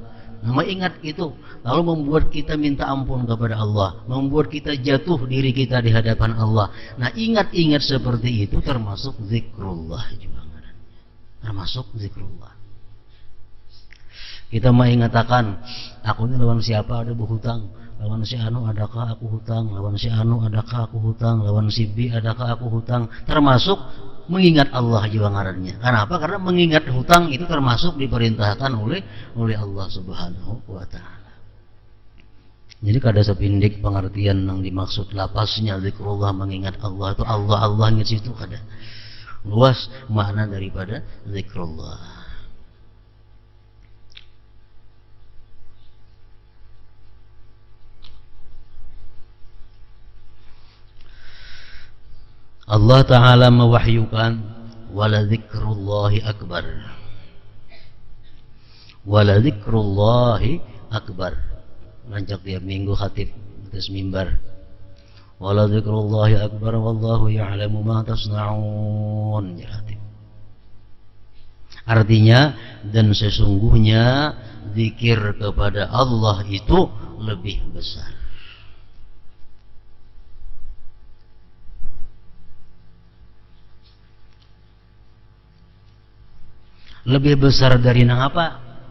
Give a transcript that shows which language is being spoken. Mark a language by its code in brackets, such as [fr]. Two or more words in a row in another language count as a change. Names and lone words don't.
[id] Nah, mengingat itu lalu membuat kita minta ampun kepada Allah, membuat kita jatuh diri kita di hadapan Allah. Nah, ingat-ingat seperti itu termasuk zikrullah juga. Termasuk zikrullah. Kita mengatakan, [bjn] aku ini lawan siapa ada berhutang, lawan si anu adakah aku hutang, lawan si anu adakah aku hutang, lawan si B adakah aku hutang. Termasuk mengingat Allah juga ngarannya. [id] Kenapa? Karena mengingat hutang itu termasuk diperintahkan oleh Allah Subhanahu wa taala. [bjn] Jadi kada sepindik pengertian yang dimaksud lapasnya zikrullah mengingat Allah itu Allah ingat situ kada. [id] Luas makna daripada zikrullah. Allah Ta'ala mewahyukan [ar] ولذكر الله أكبر. ولذكر الله أكبر. [bjn] Rancak tiap minggu khatib atas mimbar. [ar] ولذكر الله أكبر والله يعلم ما تصنعون. [id] Artinya, dan sesungguhnya zikir kepada Allah itu lebih besar. [bjn] Lebih besar dari nang apa?